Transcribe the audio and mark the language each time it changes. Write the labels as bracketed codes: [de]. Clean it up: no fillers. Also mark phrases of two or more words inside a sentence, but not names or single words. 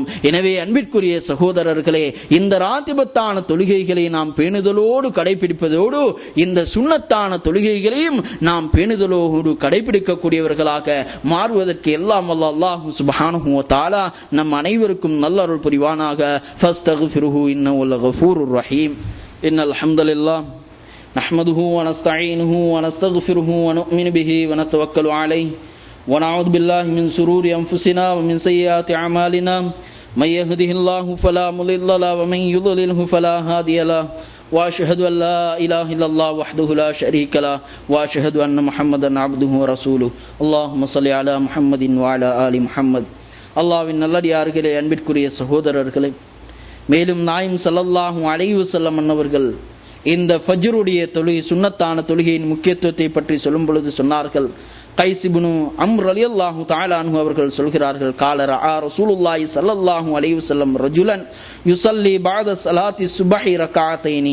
[ta] எனவே அன்பிற்குரிய சகோதரர்களே, இந்த ராத்திபத்தான தொழுகைகளை நாம் பேணுதலோடு கடைபிடிப்பதோடு இந்த சுன்னத்தான தொழுகைகளையும் நாம் பேணுதலோடு கடைபிடிக்கக்கூடியவர்களாக மாறுவதற்கு எல்லாம் வல்ல அல்லாஹ் [ar] سبحانه وتعالى [ta] நம் அனைவருக்கும் நல்ல அருள் புரிவானாக. [ar] فاستغفروه إنه لغفور رحيم. إن الحمد لله نحمده ونستعينه ونستغفره ونؤمن به ونتوكل عليه ونعوذ بالله من شرور أنفسنا ومن سيئات أعمالنا من يهده الله فلا مضل له ومن يضلله فلا هادي له وأشهد أن لا إله إلا الله وحده لا شريك له وأشهد أن محمدا عبده ورسوله اللهم صل على محمد وعلى آل محمد. [ta] அல்லாஹ்வின் நல்லடியார்களே, அன்பிற்குரிய சகோதரர்களே, மேலும் நாயகம் [ar] صلى الله عليه وسلم [ta] அவர்கள் இந்த ஃபஜ்ருடைய தொழுகை, சுன்னத்தான தொழுகையின் முக்கியத்துவத்தை பற்றி சொல்லும் பொழுது சொன்னார்கள். [ar] قيس بن عمرو رضي الله تعالى عنه [ta] அவர்கள் சொல்கிறார்கள், [ar] قال رأى رسول الله صلى الله عليه وسلم رجلا يصلي بعد صلاة الصبح ركعتين.